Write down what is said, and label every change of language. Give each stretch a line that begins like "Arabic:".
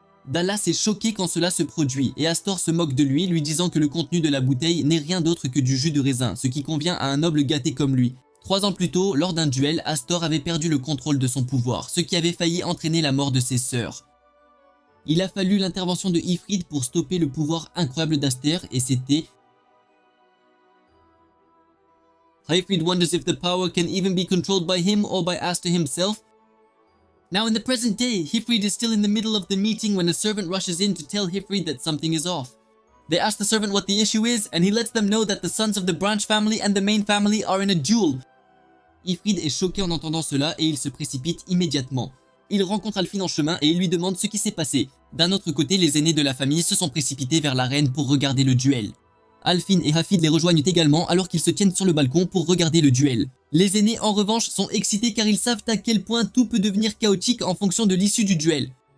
French: Dallas est choqué quand cela se produit et Astor se moque de lui disant que le contenu de la bouteille n'est rien d'autre que du jus de raisin, ce qui convient à un noble gâté comme lui. 3 ans plus tôt, lors d'un duel, Astor avait perdu le contrôle de son pouvoir, ce qui avait failli entraîner la mort de ses sœurs. Il a fallu l'intervention de Ifrit pour stopper le pouvoir incroyable d'Aster et c'était...
English: Ifrit wonders if the power can even be controlled by him or by Aster himself. Now in the present day, Ifrit is still in the middle of the meeting when a servant rushes in to tell Ifrit that something is off. They ask the servant what the issue is and he lets them know that the sons of the Branch family and the Main family are in a duel.
French: Ifrit est choqué en entendant cela et il se précipite immédiatement. Il rencontre Alfin en chemin et il lui demande ce qui s'est passé. D'un autre côté, les aînés de la famille se sont précipités vers l'arène pour regarder le duel. Alfin et Hafid les rejoignent également alors qu'ils se tiennent sur le balcon pour regarder le duel. Les aînés en revanche sont excités car ils savent à quel point tout peut devenir chaotique en fonction de l'issue du duel.